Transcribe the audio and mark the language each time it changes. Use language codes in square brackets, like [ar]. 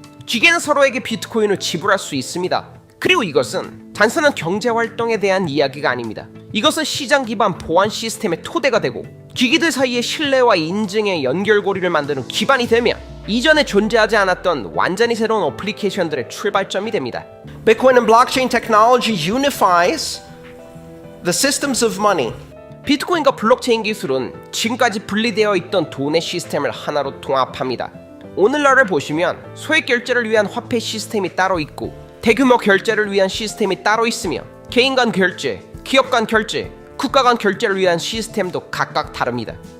[ko] 기계는 서로에게 비트코인을 지불할 수 있습니다. 그리고 이것은 단순한 경제활동에 대한 이야기가 아닙니다. 이것은 시장 기반 보안 시스템의 토대가 되고 기기들 사이의 신뢰와 인증의 연결고리를 만드는 기반이 되며 이전에 존재하지 않았던 완전히 새로운 어플리케이션들의 출발점이 됩니다. [en] Bitcoin and blockchain technology unifies the systems of money. [ko] 비트코인과 블록체인 기술은 지금까지 분리되어 있던 돈의 시스템을 하나로 통합합니다. 오늘날을 보시면 소액 결제를 위한 화폐 시스템이 따로 있고 대규모 결제를 위한 시스템이 따로 있으며 개인 간 결제, 기업 간 결제, 국가 간 결제를 위한 시스템도 각각 다릅니다.